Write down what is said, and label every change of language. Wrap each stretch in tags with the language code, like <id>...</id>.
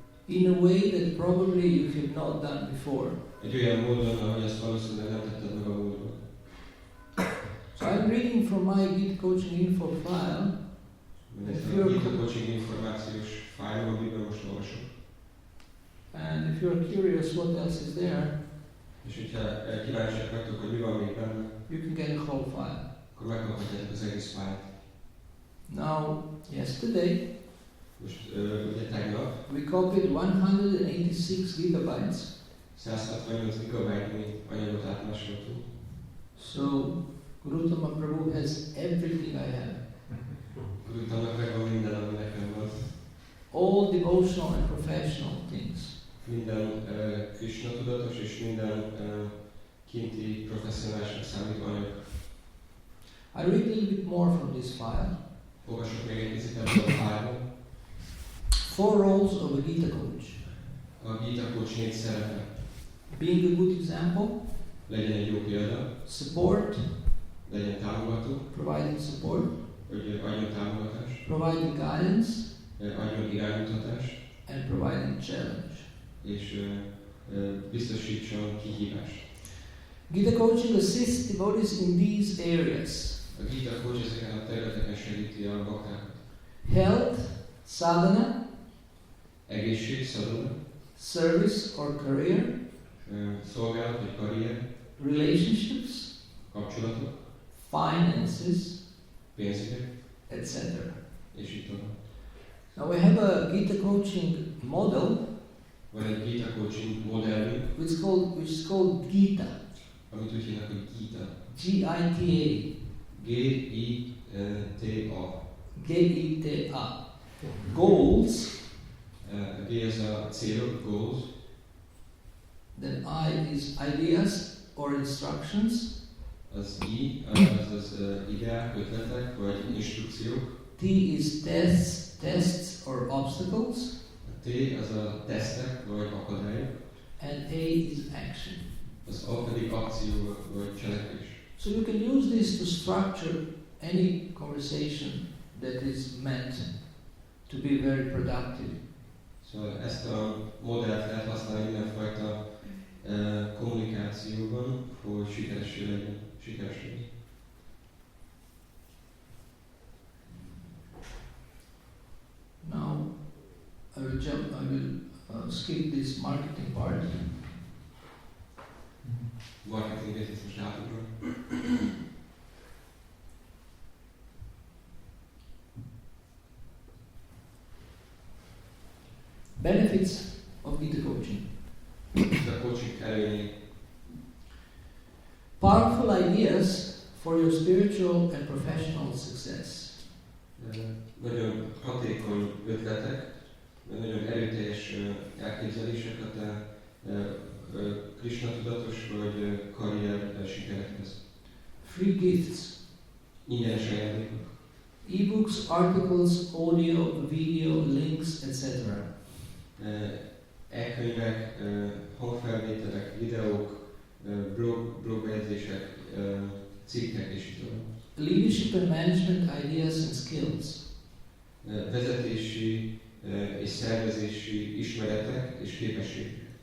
<en>In a way that probably you have not done before.</en> <hu>Egy olyan módon, ahogy ezt valószínűleg nem tetted meg a múltban.</hu> <en>So I'm reading from my Gita Coaching info file.</en> <hu>A Gita Coaching információs fájlom, amiben most olvasom.</hu> <en>And if you're curious what else is there,</en> <hu>és hogyha kíváncsiak vagytok, hogy mi van még benne,</hu> <en>you can get a whole file.</en> <hu>akkor megkaphatjátok az egész fájlt.</hu> <en>Now, yesterday,</en> <hu>most ugye tegnap</hu> <en>we copied 186 gigabytes.</en> <hu>168 gigabyte anyagot átmásoltunk.</hu> <en>So Gautama Prabhu has everything I have.</en> <hu>Gautamának megvan minden, ami nekem van.</hu> <en>All devotional and professional things.</en> <hu>Minden Krishna tudatos és minden kinti professzionálisnak számító anyag.</hu> <en>I read a little bit more from this file.</en> <hu>Olvasok még egy picit ebből a fájlból.</hu> <en>4 roles of a Gita coach.</en> <hu>A Gita Coach 4 szerepe.</hu> <en>Being a good example.</en> <hu>Legyen egy jó példa.</hu> <en>Support.</en> <hu>Legyen támogató.</hu> <en>Providing support.</en> <hu>Hogy adjon támogatást.</hu> <en>Providing guidance.</en> <hu>Adjon iránymutatást.</hu> <en>And providing challenge.</en> <hu>És biztosítson kihívást.</hu> <en>Gita Coaching assists devotees in these areas.</en> <hu>A Gita Coach ezeken a területeken segíti a baktákat.</hu> <en>Health, sadhana,</en> <hu>Egészség, sadhana,</hu> <en>service or career,</en> <hu>szolgálat vagy karrier,</hu> <en>relationships,</en> <hu>kapcsolatok,</hu> <en>finances,</en> <hu>pénzügyek,</hu> <en>etc.</en> <hu>és így tovább.</hu> <en>Now we have a Gita Coaching model</en> <hu>Van egy Gita Coaching modellünk,</hu> <en>which is called Gita.</en> <hu>amit úgy hívnak, hogy Gita.</hu> <en>G-I-T-A.</en> <hu>G-I-T-A.</hu> <en>G-I-T-A. Goals.</en> <hu>G ez a célok, goals.</hu> <en>Then I is ideas or instructions.</en> <hu>Az I, az ideák, ötletek, vagy instrukciók.</hu> <en>T is tests or obstacles.</en> <hu>A T az a tesztek, vagy akadályok.</hu> <en>And A is action.</en> <hu>Az A pedig akció, vagy cselekvés.</hu> <en>So you can use this to structure any conversation that is meant to be very productive.</en> <hu>Szóval ezt a modellt lehet használni mindenfajta kommunikációban, hogy sikeres legyen.</hu> <en>Now I will skip this marketing part.</en> <hu>Marketinget ezt most átugrom.</hu> <en>Benefits of Gita Coaching.</en> <hu>Gita Coaching előnyei.</hu> <en>Powerful ideas for your spiritual and professional success.</en> <hu>Nagyon hatékony ötletek, nagyon erőteljes elképzelések a te Krishna tudatos vagy karrier sikerekhez.</hu> <en>Free gifts.</en> <hu>Ingyenes ajándékok.</hu> <en>E-books, articles, audio, video, links, etc.</en> <hu>E-könyvek, hangfelvételek, videók, blogbejegyzések, cikkek és így tovább.</hu> <en>Leadership and management ideas and skills.</en> <hu>Vezetési és szervezési ismeretek és képességek.</hu>